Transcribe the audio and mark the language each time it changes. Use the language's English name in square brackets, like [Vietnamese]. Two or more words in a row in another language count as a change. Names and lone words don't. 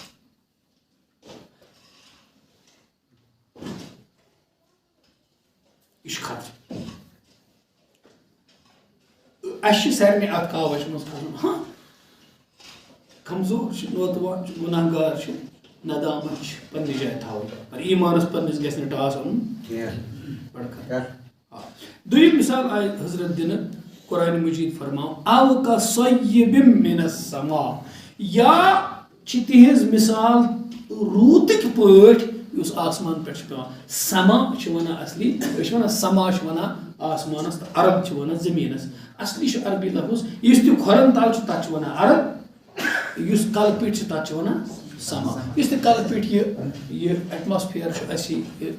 [Kashmiri] یہِ چھُ خطرٕ اَسہِ چھِ سارنٕے اَتھ کاوَش منٛز کھسُن ہاں کمزور چھِ نوتوان چھِ گُناہ گار چھِ ندامت چھِ پننہِ جایہِ تھاوٕنۍ مگر ایٖمانس پننِس گژھِ نہٕ ٹاس اَنُن دوٚیِم مثال آیہِ حضرت دِنہٕ قرآنِ مجیٖد فرماو [Arabic] او کصیِّبٍ مِنَ السَّماء [Kashmiri] یا چھِ تِہنٛز مثال روٗدٕکۍ پٲٹھۍ یُس آسمان پٮ۪ٹھ چھُ پیٚوان سما چھِ وَنان اصلی أسۍ چھِ وَنان سما چھِ وَنان آسمانس تہٕ عرب چھِ وَنان زٔمیٖنس اصلی چھُ عربی لفظ یُس تہِ کھۄرن تل چھُ تتھ چھِ وَنان عرب یُس کلہٕ پیٚٹھۍ چھِ تتھ چھِ وَنان سما یُس تہِ کلہٕ پیٚٹھۍ یہِ ایٹماسفیر چھُ اَسہِ یہِ